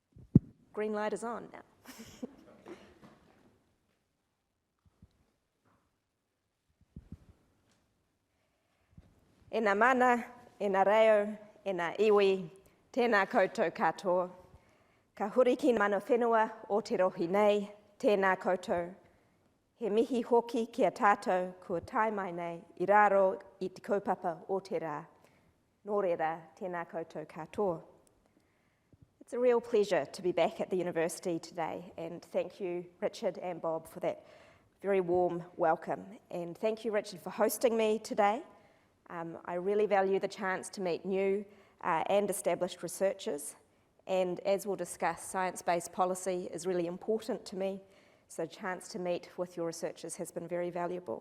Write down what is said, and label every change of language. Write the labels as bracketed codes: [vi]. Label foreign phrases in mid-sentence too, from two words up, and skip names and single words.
[en] Green light is on now. [mi] E nā mana, e nā reo, e nā iwi, tēnā koutou katoa. Ka huriki mana whenua o te rohi nei, tēnā koutou. He mihi hoki ki a tātou kua tai mai nei, I raro I te kaupapa o te rā. Nō reira, tēnā koutou katoa. [en] It's a real pleasure to be back at the university today, and thank you, Richard and Bob, for that very warm welcome. And thank you, Richard, for hosting me today. I really value the chance to meet new and established researchers, and as we'll discuss, science-based policy is really important to me, so the chance to meet with your researchers has been very valuable.